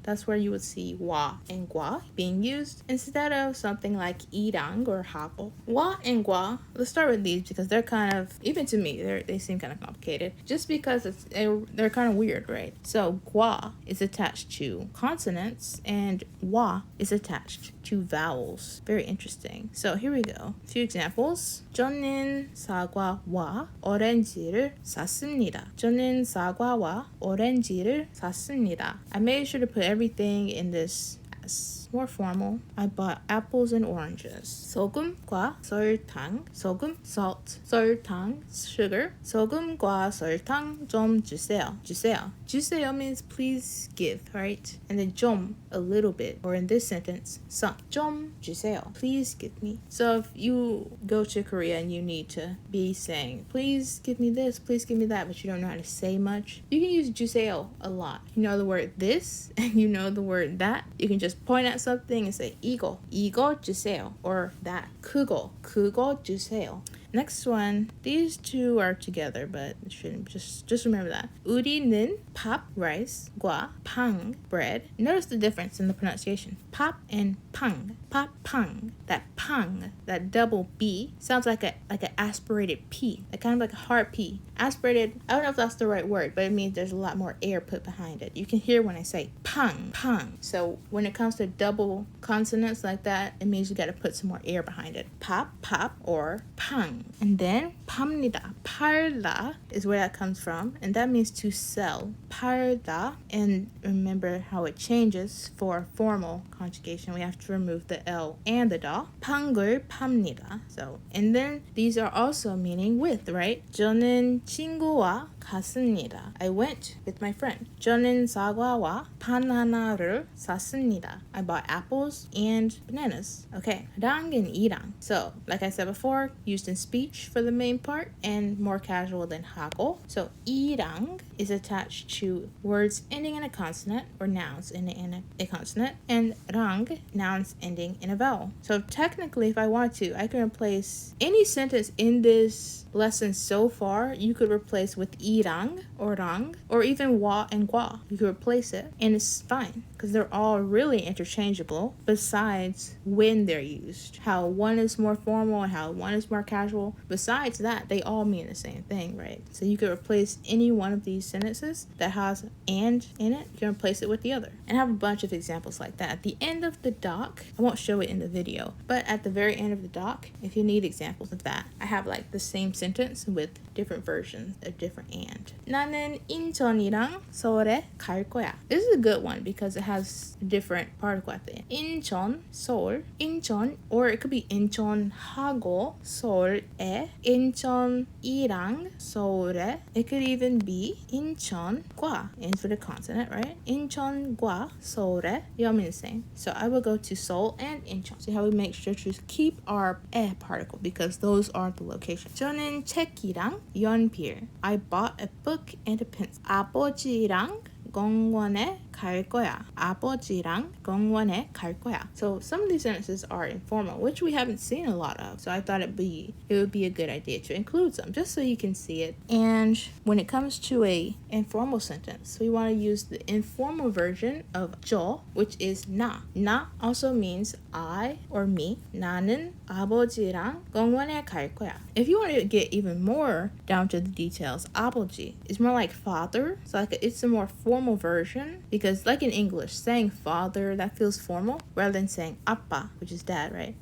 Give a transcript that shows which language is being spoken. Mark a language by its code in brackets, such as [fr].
[en] That's where you would see 와 and 과 being used instead of something like 이랑 or 하고. 와 and 과, let's start with these because they're kind of, even to me, they seem kind of complicated just because they're kind of weird, right? So 과 is attached to consonants and 와 is attached to vowels. Very interesting. So here we go. A few examples. [ko] 저는 사과와 오렌지를 샀습니다. 저는 사과와 오렌지를 샀습니다. [en] I made sure to put everything in this as more formal. I bought apples and oranges. [ko] 소금과 설탕. 소금, salt. 설탕, sugar. 소금과 설탕 좀 주세요. [en] 주세요 means please give, right? And then 좀, a little bit. Or in this sentence, some. [ko] 좀 주세요. [en] Please give me. So if you go to Korea and you need to be saying, please give me this, please give me that, but you don't know how to say much, you can use 주세요 a lot. You know the word this and you know the word that. You can just point at something and say [ko] 이거 주세요, [en] or that [ko] 그거 주세요. [en] Next one, these two are together, but it shouldn't. Just remember that. [ko] 우리는 밥, rice, 과, 팡, bread. [en] Notice the difference in the pronunciation. [ko] 밥 and 팡. 밥, 팡. [en] That 팡, that double B, sounds like an aspirated P, kind of like a hard P. Aspirated, I don't know if that's the right word, but it means there's a lot more air put behind it. You can hear when I say 팡. So when it comes to double consonants like that, it means you got to put some more air behind it. 밥, or 팡. And then 팝니다. 팔다 is where that comes from, and that means to sell. 팔다, and remember how it changes for formal conjugation. We have to remove the L and the da. [ko] 팡을 팝니다. [en] So, and then these are also meaning with, right? [ko] 저는 친구와 갔습니다. [en] I went with my friend. [ko] 저는 사과와 바나나를 샀습니다. [en] I bought apples and bananas. Okay, 랑 and 이랑. So, like I said before, used in speech for the main part and more casual than 하고. So, 이랑 is attached to words ending in a consonant or nouns ending in a consonant, and 랑, nouns ending in a vowel. So, technically, if I want to, I can replace any sentence in this lesson so far. You could replace with 이랑 or 랑, or even 와 and 과. You could replace it, and it's fine because they're all really interchangeable besides when they're used. How one is more formal and how one is more casual. Besides that, they all mean the same thing, right? So you could replace any one of these sentences that has and in it, you can replace it with the other. And I have a bunch of examples like that. At the end of the doc, I won't show it in the video, but at the very end of the doc, if you need examples of that, I have like the same sentence with different versions of different and. [ko] 나는 인천이랑 서울에 갈 거야. [en] This is a good one because it has a different particle at the end. [ko] 인천, 서울, 인천, [en] or it could be [ko] 인천하고 서울에, 인천이랑 서울에. [en] It could even be 인천과, in for the consonant, right? [ko] 인천과 서울에. [en] They all mean the same. So I will go to Seoul and Incheon. See how we make sure to keep our 에 particle because those are the locations. [ko] 저는 책이랑 연필. [en] I bought a book and a pencil. [ko] 아버지랑 공원에 갈 거야. 아버지랑 공원에 갈 거야. [en] So some of these sentences are informal, which we haven't seen a lot of. So I thought it would be a good idea to include some, just so you can see it. And when it comes to a informal sentence, we want to use the informal version of 저, which is 나. 나 also means I or me. [ko] 나는 아버지랑 공원에 갈 거야. [en] If you want to get even more down to the details, 아버지 is more like father. So like it's a more formal version because like in English, saying father, that feels formal rather than saying 아빠, which is dad, right?